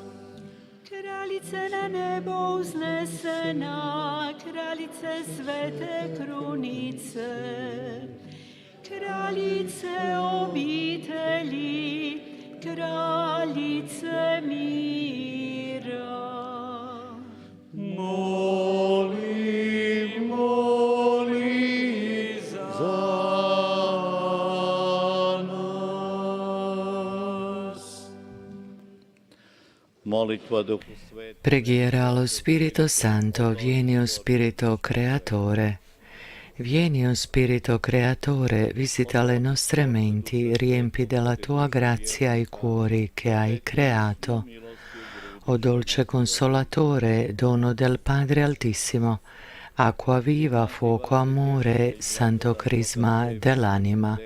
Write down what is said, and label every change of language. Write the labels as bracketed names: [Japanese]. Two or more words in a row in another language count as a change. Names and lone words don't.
[Croatian] Kraljice na nebo uznesena, kraljice svete krunice, kraljice obitelji, kraljice mira. Moli, moli za nas. molitva Duhu Svetom. [Italian] Preghiera allo Spirito Santo, vieni o Spirito Creatore. Vieni o Spirito Creatore, visita le nostre menti, riempi della tua grazia i cuori che hai creato. O dolce Consolatore, dono del Padre Altissimo, acqua viva, fuoco amore, santo crisma dell'anima.